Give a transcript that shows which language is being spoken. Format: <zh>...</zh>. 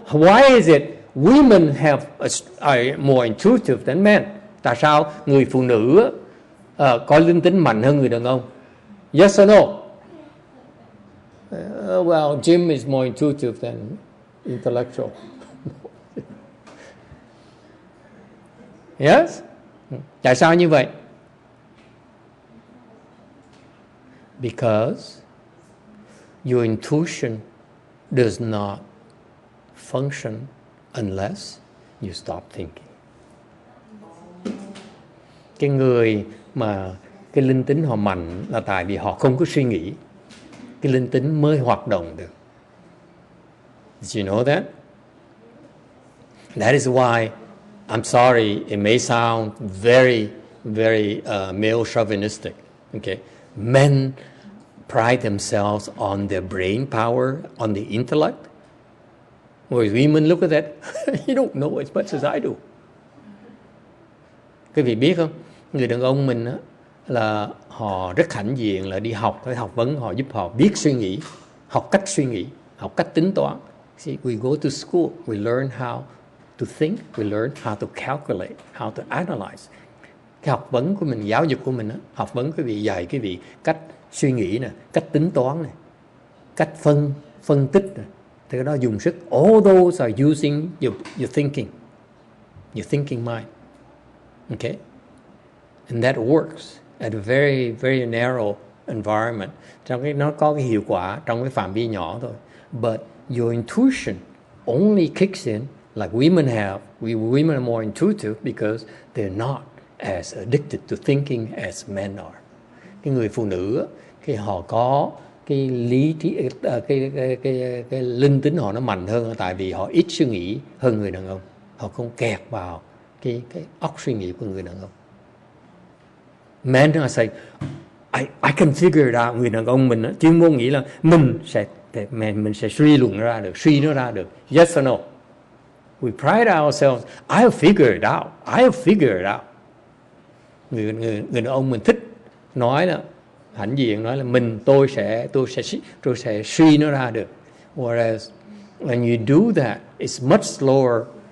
<en>Why is it women are more intuitive than men?</en> <vi>Tại sao người phụ nữ có linh tính mạnh hơn người đàn ông?</vi> <en>Yes or no? Well, Jim is more intuitive than intellectual.</en> <vi>Yes? Tại sao như vậy?</vi> <en>Because your intuition does not function unless you stop thinking.</en> <vi>Cái người mà cái linh tính họ mạnh là tại vì họ không có suy nghĩ. Cái linh tính mới hoạt động được.</vi> <en>Did you know that? That is why, I'm sorry, it may sound very, very male chauvinistic. Okay, men pride themselves on their brain power, on the intellect. Whereas women look at that, you don't know as much as I do.</en> <vi>Quý vị biết không? Người đàn ông mình á, là họ rất hãnh diện là đi học, cái học vấn họ giúp họ biết suy nghĩ, học cách suy nghĩ, học cách tính toán.</vi> <en>See, we go to school, we learn how to think, we learn how to calculate, how to analyze.</en> <vi>Cái học vấn của mình, giáo dục của mình á, học vấn quý vị dạy quý vị cách suy nghĩ nè, cách tính toán nè, cách phân tích nè. Thì cái đó dùng sức.</vi> <en>All those are using your thinking mind. Okay? And that works at a very, very narrow environment.</en> <vi>Nó có cái hiệu quả trong cái phạm vi nhỏ thôi.</vi> <en>But your intuition only kicks in like women have. Women are more intuitive because they're not as addicted to thinking as men are.</en> <vi>Cái người phụ nữ khi họ có cái lý trí, cái linh tính họ nó mạnh hơn tại vì họ ít suy nghĩ hơn người đàn ông. Họ không kẹt vào cái óc suy nghĩ của người đàn ông.</vi> <en>Men are saying, I can figure it out.</en> <vi>Người đàn ông mình chuyên môn nghĩ là mình sẽ suy luận ra được, suy nó ra được.</vi> <en>Yes or no? We pride ourselves. I'll figure it out. I'll figure it out.</en> <vi>Người đàn ông mình thích nói là hãnh diện nói là tôi sẽ suy nó ra được.</vi> <en>Whereas when you do that, it's much slower.</en>